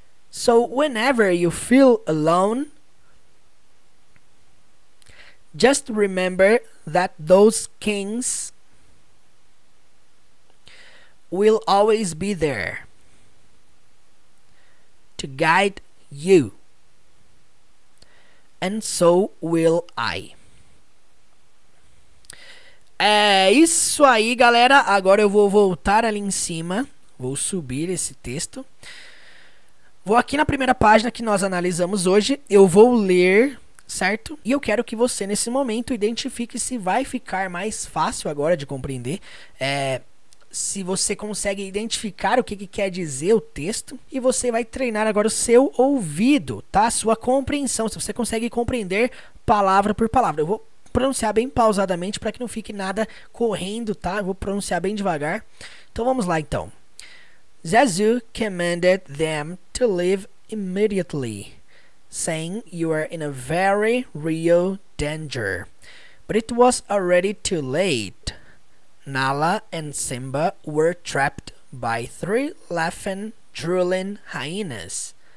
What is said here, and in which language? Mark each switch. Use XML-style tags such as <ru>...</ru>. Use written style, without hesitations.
<en>So whenever you feel alone, just remember that those kings will always be there to guide you, and so will I.</en> <pt>É isso aí, galera. Agora eu vou voltar ali em cima. Vou subir esse texto. Vou aqui na primeira página que nós analisamos hoje. Eu vou ler, certo? E eu quero que você, nesse momento, identifique se vai ficar mais fácil agora de compreender. Se você consegue identificar o que quer dizer o texto. E você vai treinar agora o seu ouvido, tá? A sua compreensão. Se você consegue compreender palavra por palavra. Eu vou pronunciar bem pausadamente para que não fique nada correndo, tá? Eu vou pronunciar bem devagar. Então vamos lá então.</pt> <en>Zazu commanded them to leave immediately, saying you are in a very real danger. But it was already too late. Nala and Simba were trapped by 3 laughing, drooling hyenas.</en>